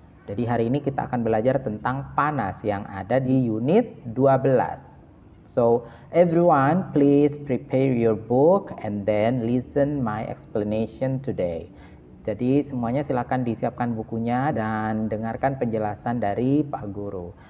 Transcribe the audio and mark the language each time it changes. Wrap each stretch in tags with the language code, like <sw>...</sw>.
<id>Jadi hari ini kita akan belajar tentang panas yang ada di unit 12.</id> <en>So everyone please prepare your book and then listen my explanation today.</en> <id>Jadi semuanya silakan disiapkan bukunya dan dengarkan penjelasan dari Pak Guru.</id>